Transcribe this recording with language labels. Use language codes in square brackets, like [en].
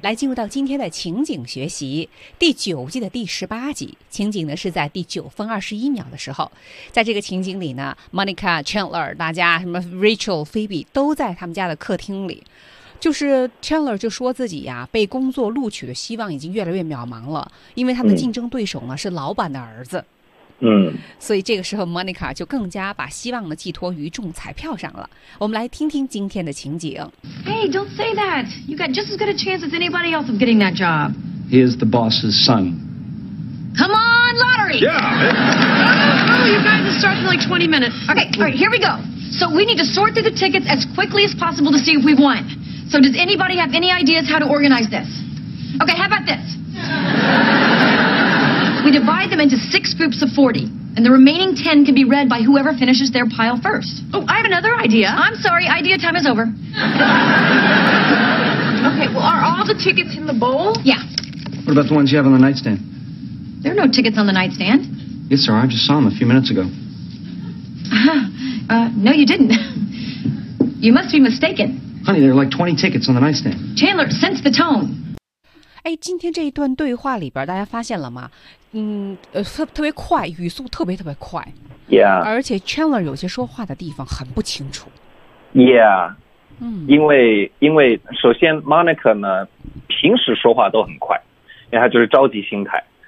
[zh] 来进入到今天的情景学习第九季的第十八集，情景呢是在第9分21秒的时候，在这个情景里呢 Monica Chandler 大家什么 Rachel Phoebe 都在他们家的客厅里，就是 Chandler 就说自己呀、啊、被工作录取的希望已经越来越渺茫了，因为他的竞争对手呢、嗯、是老板的儿子。嗯，所以这个时候 Monica 就更加把希望呢寄托于中彩票上了。我们来听听今天的情景。 [en] Hey, don't say that. You got just as good a chance as anybody else of getting that job. He is the boss's son. Come on, lottery! Yeah! Oh, you guys, it starts in like 20 minutes. Okay, all right, here we go. So we need to sort through the tickets as quickly as possible to see if we've won. So does anybody have any ideas how to organize this? Okay, how about this? We divide them into 6 groups of 40, and the remaining 10 can be read by whoever finishes their pile first. Oh, I have another idea. I'm sorry, idea time is over. Okay, well, are all the tickets in the bowl? Yeah. What about the ones you have on the nightstand? There are no tickets on the nightstand. Yes, sir, I just saw them a few minutes ago. No, you didn't. You must be mistaken. Honey, there are like 20 tickets on the nightstand. Chandler, sense the tone. [zh] 哎，今天这一段对话里边，大家发现了吗？特别快，语速特别特别快。 [en] Yeah. [zh] 而且 Chandler 有些说话的地方很不清楚。 [en] Yeah. 嗯， [zh] 因为首先 Monica 呢，平时说话都很快，因为他就是着急心态。